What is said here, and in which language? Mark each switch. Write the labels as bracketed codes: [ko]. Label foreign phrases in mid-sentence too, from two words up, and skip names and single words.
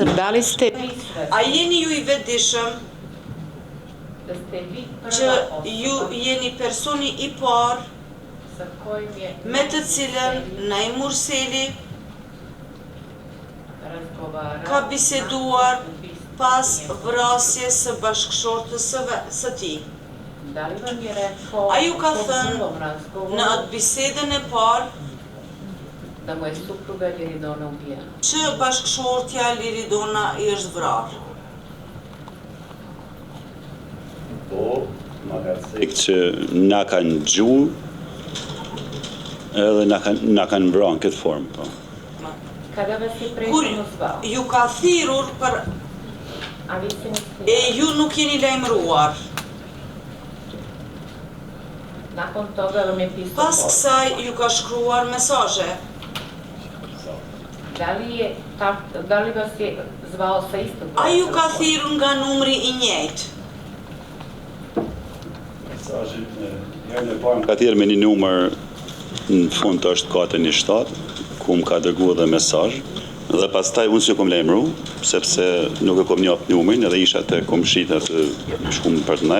[sq] a jeni ju I vetëdijshëm që ju jeni personi I parë me të cilën Naim Morseli ka biseduar pas vrasjes së bashkëshortës së tij. A ju ka thënë në atë bisedën e parë [sr] da moja supruga Liridona ubijena. [sq] Që bashkëshortja Liridona I është vrarë? Po, ma ka thënë që na kanë gjuhë edhe na kanë vrarë në këtë formë, po. Kur ju ka thirrur për e ju nuk jeni lajmëruar. Pas kësaj ju ka shkruar mesazhe. [sr] Da li vas je zvao sa istog? [sq] A ju ka thirrur nga numri I njëjtë? Ka tjerë me një numër në fund është 417, ku më ka dërguar edhe mesazh, dhe pastaj unë s'u kom lajmëru, sepse nuk e kom njeh numrin edhe isha te komshita të shkum për të ndaj.